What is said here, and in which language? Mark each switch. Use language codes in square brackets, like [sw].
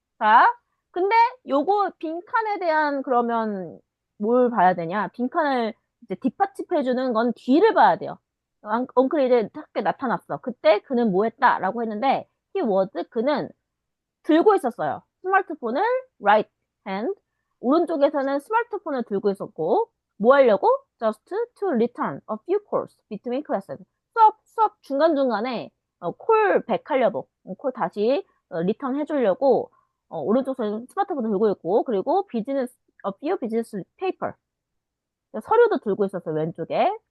[ko] 자, 근데 요거 빈칸에 대한 그러면 뭘 봐야 되냐? 빈칸을 이제 뒷받침해주는 건 뒤를 봐야 돼요. 엉클이 이제 학교에 나타났어. 그때 그는 뭐 했다라고 했는데, he was, 그는 들고 있었어요. [en] 스마트폰을 right hand. [ko] 오른쪽에서는 스마트폰을 들고 있었고, 뭐 하려고? [en] Just to return a few calls between classes. [ko] 수업 중간중간에 콜백 하려고, 콜 다시 리턴 해주려고, 오른쪽 손에 스마트폰을 들고 있고, 그리고 비즈니스, a few business paper. 서류도 들고 있었어요, 왼쪽에.